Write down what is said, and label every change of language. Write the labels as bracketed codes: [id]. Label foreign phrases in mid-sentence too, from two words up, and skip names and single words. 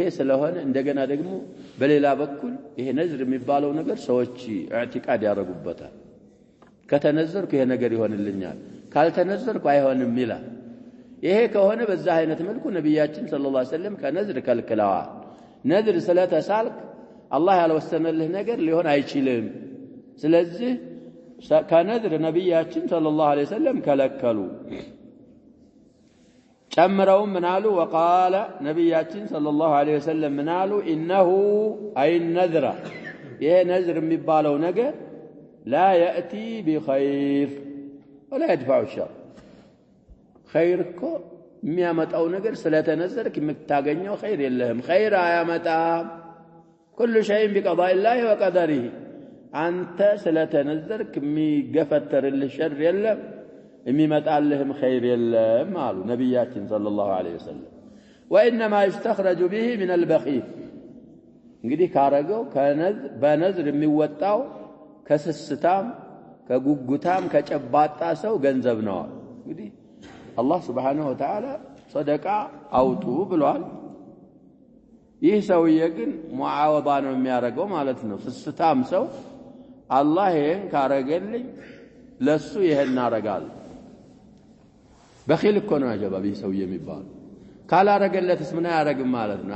[am] ስለሆነ እንደገና ደግሞ በሌላ በኩል ይሄ ነዝር የሚባለው ነገር ሰዎች ኢዕቲቃድ ያደርጉበታል። ከተነዘርኩ ይሄ ነገር ይሆንልኛል፣ ካልተነዘርኩ አይሆንም ይላል። ይሄ ከሆነ በዛ አይነት መልኩ ነብያችን [ar] صلى الله عليه وسلم [am] ከነዝር ከልክለዋል። ነዝር ስለተሳልክ አላህ ያልወሰነልህ ነገር ሊሆን አይችልም። ስለዚህ ከነዝር ነብያችን [ar] صلى الله عليه وسلم [am] ከለከሉ። ጨምረው ምናሉ ወቃለ ነብያችን [ar] صلى الله عليه وسلم [am] ምናሉ [ar] إنه أي نذرا [am] ይሄ ነዝር የሚባለው ነገር [ar] لا يأتي بخير ولا يدفع الشر [am] ኸይር እኮ የሚያመጣው ነገር ስለተነዘርክ የምታገኘው ኸይር የለህም። ኸይር አያመጣም። [ar] كل شيء بقضاء الله وقدره [am] አንተ ስለተነዘርክ የሚገፈተርልህ ሸር የለም፣ የሚመጣልህም ኸይር የለም አሉ ነብያችን [ar] صلى الله عليه وسلم። وانما يستخرج به من البخيل [am] እንግዲህ ካረገው በነዝር የሚወጣው ከስስታም ከጉጉታም ከጨባጣ ሰው ገንዘብ ነው። እንግዲህ አላህ [ar] سبحانه وتعالى [am] ሰደቃ አውጡ ብሏል። ይህ ሰውዬ ግን ሙዓወዳ ነው የሚያረገው ማለት ነው። ስስታም ሰው አላህ ይሄን ካረገልኝ ለሱ ይሄን አረጋል። በኺል እኮ ነው አጀባ ይህ ሰውዬ የሚባል። ካላረገለትስ ምን ያረግም ማለት ነው?